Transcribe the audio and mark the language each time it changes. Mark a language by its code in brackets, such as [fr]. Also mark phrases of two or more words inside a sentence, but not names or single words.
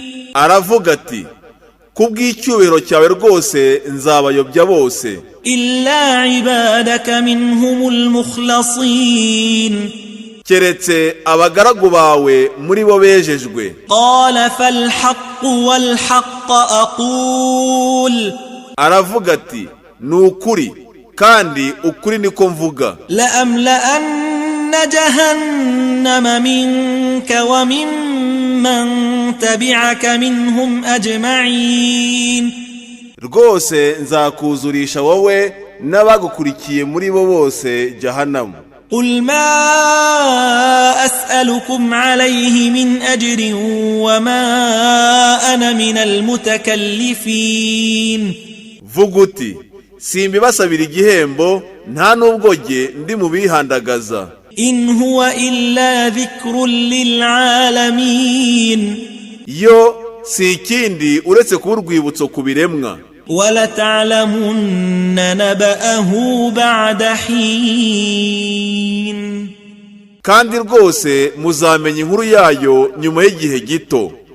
[rw] aravuga ati kubw'icyubahiro cyawe rwose nzabayobya bose, [ar] إلا عبادك منهم المخلصين. [rw] keretse abagaragu bawe muri bo bejejwe. [ar] قال فالحق والحق أقول [rw] aravuga ati ni ukuri, kandi ukuri niko mvuga. [ar] لأملأن جهنم منك وممن تبعك منهم أجمعين. [rw] rwose nzakuzurisha wowe n'abagukurikiye muri bo bose jahanamu. [ar] قل ما أسألكم عليه من أجر وما أنا من المتكلفين. [rw] vuga uti simbibasabira igihembo, nta nubwo jye ndi mu bihandagaza. [ar] إن هو إلا ذكر للعالمين. [rw] yo si ikindi uretse kuba urwibutso ku biremwa. [ar] ولتعلمن نبأه بعد حين. [rw] kandi rwose muzamenya inkuru yayo nyuma y'igihe gito.